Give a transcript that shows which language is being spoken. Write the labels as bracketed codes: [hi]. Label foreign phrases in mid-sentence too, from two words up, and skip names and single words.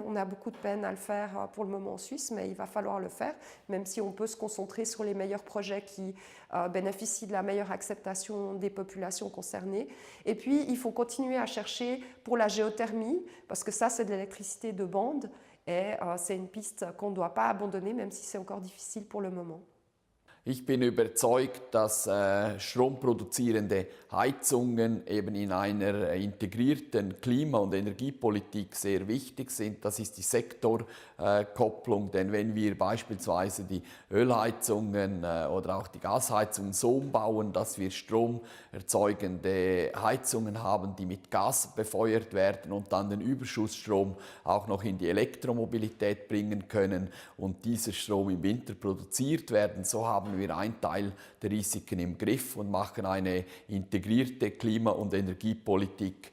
[fr] On a beaucoup de peine à le faire pour le moment en Suisse, mais il va falloir le faire, même si on peut se concentrer sur les meilleurs projets qui bénéficient de la meilleure acceptation des populations concernées. Et puis, il faut continuer à chercher pour la géothermie, parce que ça, c'est de l'électricité de bande, et c'est une piste qu'on ne doit pas abandonner, même si c'est encore difficile pour le moment. [de] Ich bin überzeugt, dass stromproduzierende Heizungen eben in einer integrierten Klima- und Energiepolitik sehr wichtig sind. Das ist die Sektorkopplung, denn wenn wir beispielsweise die Ölheizungen oder auch die Gasheizungen so umbauen, dass wir stromerzeugende Heizungen haben, die mit Gas befeuert werden und dann den Überschussstrom auch noch in die Elektromobilität bringen können und dieser Strom im Winter produziert werden, so haben wir einen Teil der Risiken im Griff und machen eine integrierte Klima- und Energiepolitik.